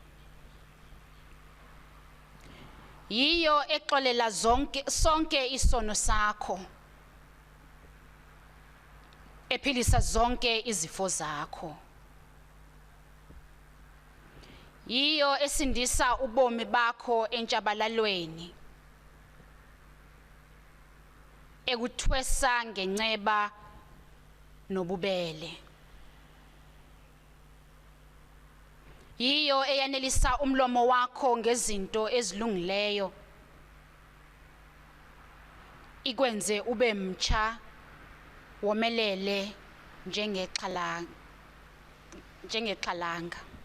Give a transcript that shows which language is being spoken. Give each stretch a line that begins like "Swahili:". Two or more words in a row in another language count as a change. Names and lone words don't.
Xhosa: Yiyo exolela sonke isono sakho, ephilisa zonke izifo zakho. Yiyo esindisa ubomi bakho entshabalalweni, ekuthwesa ngenceba nobubele. Yiyo eyanelisa umlomo wakho ngezinto ezilungileyo, ikwenze ube mtsha womelele njengexhalanga.